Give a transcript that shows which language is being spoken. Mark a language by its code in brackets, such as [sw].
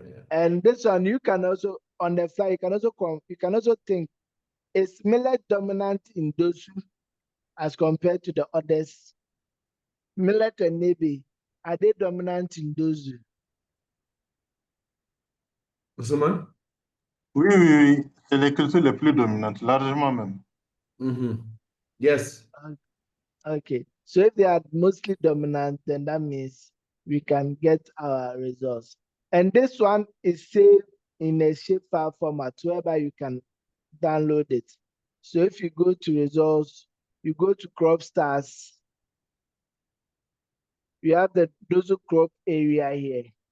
[en] And this one you can also on the fly, you can also think, is millet dominant in dozu as compared to the others? Millet and nebe, are they dominant in dozu? Ousmane? [fr] Oui, c'est les cultures les plus dominantes, largement même. [en] Yes. Okay, so if they are mostly dominant, then that means we can get our results. And this one is saved in a shapefile format whereby you can download it. So if you go to results, you go to crop stars, you have the dozo crop area here.